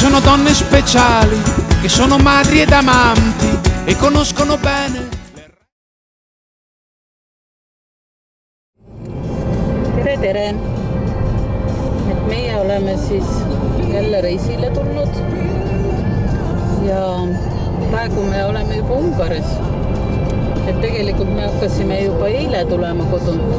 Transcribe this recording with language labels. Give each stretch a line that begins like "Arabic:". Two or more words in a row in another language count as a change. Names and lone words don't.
Italian: donne speciali che sono madri ed amanti e conoscono bene.
Estonian: Tere! Et meie oleme siis jälle reisile tulnud ja praegu me oleme juba Ungaris. Et tegelikult me hakkasime juba eile tulema kodunt.